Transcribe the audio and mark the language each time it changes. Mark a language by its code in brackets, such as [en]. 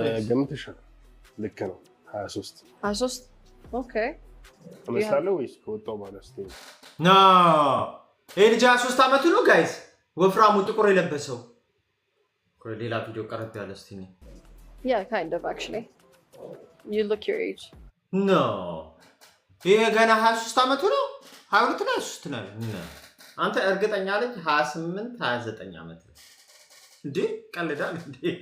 [am] ገምተሻል ልክ ነው 23 [en] okay [am] እመስላለሁ ወይስ ከወጣው ማለት ነው ና ልጅ 23 አመቱ ነው ጋይስ ወፍራሙ ጥቁር የለበሰው ሌላ ቪዲዮ ቀረብ ያለ እስቲ ነው [en] yeah kind of actually you look your age [am] no ይሄ ገና 23 አመቱ ነው 22 ነው 23 ነው አንተ እርግጠኛ ነኝ 28 29 አመት እንዴ ቀልዳል እንዴ